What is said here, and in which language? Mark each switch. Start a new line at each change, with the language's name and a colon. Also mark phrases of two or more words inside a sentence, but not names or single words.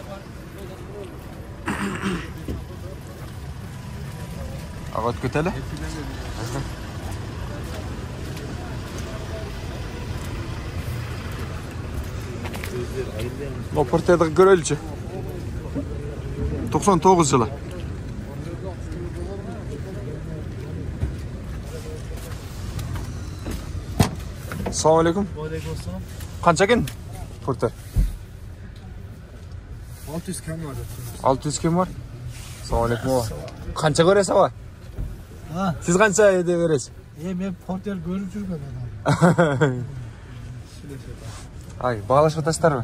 Kyrgyz: Ага өткөтөлү. Бул Porterди көрөлүчү. 99 жылы.
Arabic: السلام عليكم. وعليكم السلام.
Kyrgyz: Канча экен Porter? 600 кем var. 600 кем бар?
Arabic: السلام عليكم.
Kyrgyz: Канча көрөсүз аба? Сиз канча эде бересиз? Мен Porter көрүп жүргөн адам. Ай, баалашып атасыздарбы?